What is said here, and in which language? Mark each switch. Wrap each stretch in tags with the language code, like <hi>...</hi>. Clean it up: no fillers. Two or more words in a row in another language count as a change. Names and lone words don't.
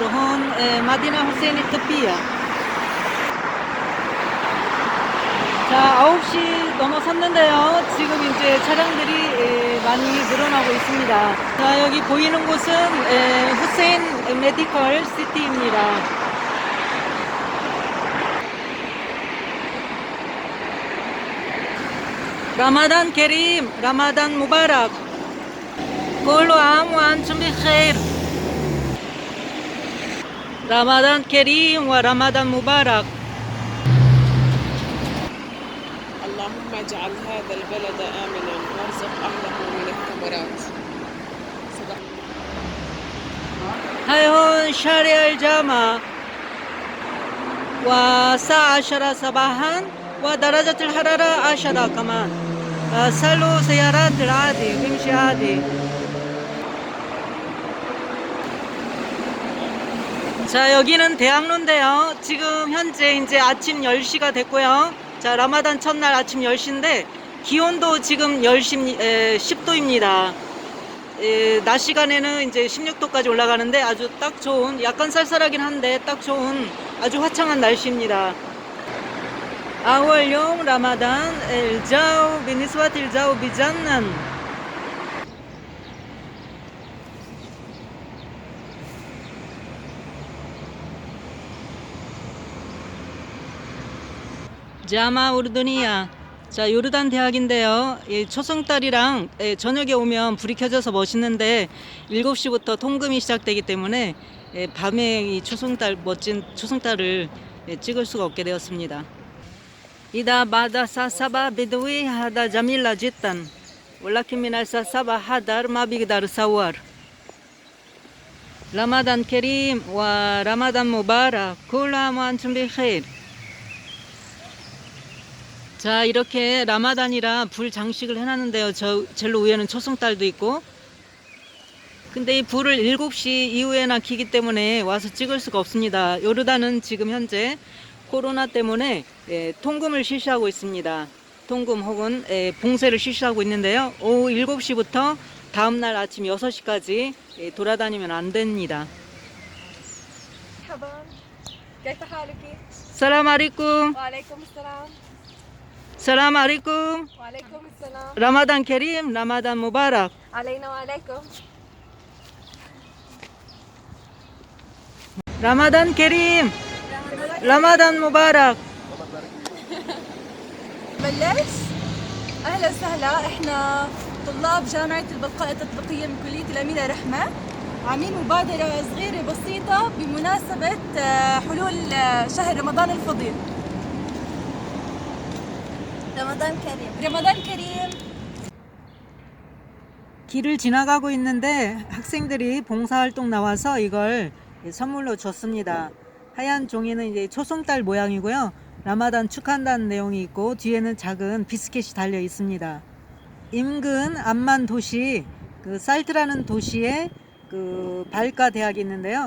<ar>هون مدينة حسين الطبية.</ar> <ko>자, 9시 넘어섰는데요. 지금 이제 차량들이 많이 늘어나고 있습니다. 자, 여기 보이는 곳은 후세인 메디컬 시티입니다.</ko> <ar>رمضان كريم رمضان مبارك كل عام وأنتم بخير رمضان كريم ورمضان مبارك اللهم اجعل هذا البلد آمنا وارزق أهله من الثمرات. صدق. هايهون شارع الجامع والساعة 10 صباحا ودرجة الحرارة 10 كمان سلوا سيارات العادي بيمشي عادي.</ar> <ko>자, 여기는 대학로인데요. 지금 현재 이제 아침 10시가 됐고요. 자, 라마단 첫날 아침 10시인데 기온도 지금 10도입니다. 낮 시간에는 이제 16도까지 올라가는데 아주 딱 좋은, 약간 쌀쌀하긴 한데 딱 좋은 아주 화창한 날씨입니다.</ko> <ar>أول يوم رمضان الجو بالنسبة للجو بجنن. جامعة أردنية.</ar> <ko>자, 요르단 대학인데요. 이 초승달이랑 저녁에 오면 불이 켜져서 멋있는데 7시부터 통금이 시작되기 때문에 밤에 이 초승달, 멋진 초승달을 찍을 수가 없게 되었습니다.</ko> <ar>إذا بعد الساعة 7 بدوي هذا جميلة جدا ولكن من الساعة 7 حذر ما بيقدر يصور. رمضان كريم ورمضان مبارك كل عام وأنتم بخير.</ar> <ko>자, 이렇게 라마단이라 불 장식을 해놨는데요. 젤로 위에는 초승달도 있고. 근데 이 불을 7시 이후에나 켜기 때문에 와서 찍을 수가 없습니다. 요르단은 지금 현재 코로나 때문에 통금을 실시하고 있습니다. 통금 혹은 봉쇄를 실시하고 있는데요. 오후 7시부터 다음날 아침 6시까지 돌아다니면 안 됩니다.</ko> <ar>كيف حالك؟ السلام عليكم. وعليكم السلام. السلام عليكم. وعليكم السلام. رمضان كريم رمضان مبارك. علينا وعليكم. رمضان كريم رمضان مبارك. بلش؟ اهلا وسهلا، احنا طلاب جامعة البلقاء التطبيقية من كلية الأميرة رحمة، عاملين مبادرة صغيرة بسيطة بمناسبة حلول شهر رمضان الفضيل. رمضان كريم. رمضان كريم.</ar> <ko>길을 지나가고 있는데 학생들이 봉사활동 나와서 이걸 선물로 줬습니다. 하얀 종이는 이제 초승달 모양이고요. 라마단 축하한다는 내용이 있고 뒤에는 작은 비스켓이 달려 있습니다. 인근 암만 도시 그 살트라는 도시에 그 발카 대학이 있는데요.</ko>